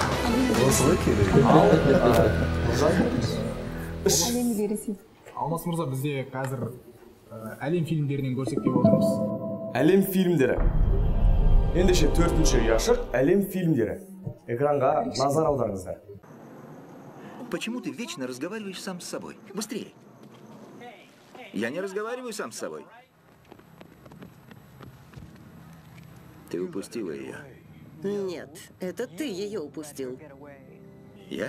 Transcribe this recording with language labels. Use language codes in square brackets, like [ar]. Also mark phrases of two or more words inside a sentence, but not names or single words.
[kk] Осылай керек. Әлемге Ресей. Алмас мырза, бізде қазір әлем фильмдерінен көрсек деп отырмыз. Әлем фильмдері. Ендеше төртінші ұяшық әлем фильмдері. Экранға назар аударыңыздар. [ru] Почему ты вечно разговариваешь сам с собой? Быстрее. Я не разговариваю сам с собой. Ты упустила ее. Нет, это ты ее упустил. Я?